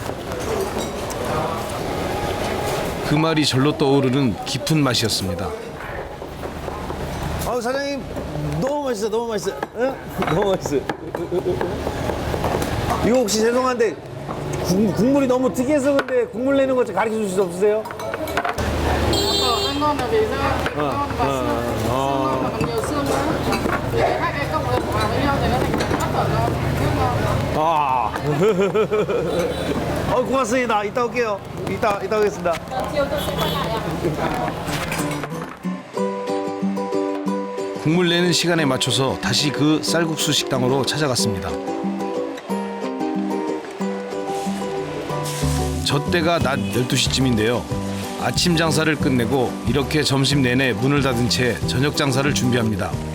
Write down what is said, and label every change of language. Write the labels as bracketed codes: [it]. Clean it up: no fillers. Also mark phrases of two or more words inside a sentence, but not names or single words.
[ko] 그 말이 절로 떠오르는 깊은 맛이었습니다. 사장님 너무 맛있어, 너무 맛있어. 응? 너무 맛있어. 이거 혹시 죄송한데 국물이 너무 특이해서 근데 국물 내는 거 좀 가르쳐 주실 수 없으세요? [vi] Ăn ngon là vì sao? Ngon và xương, xương ngon mà còn nhiều xương nữa. Thì để hai cái cộng hợp vào với nhau thì nó thành rất là ngon, rất ngon. [ko] 고맙습니다. 이따 올게요. 이따 오겠습니다. [vi] Chiều tôi sẽ quay lại ạ. [ko] 국물 내는 시간에 맞춰서 다시 그 쌀국수 식당으로 찾아갔습니다. 저 때가 낮 12시쯤인데요. 아침 장사를 끝내고 이렇게 점심 내내 문을 닫은 채 저녁 장사를 준비합니다.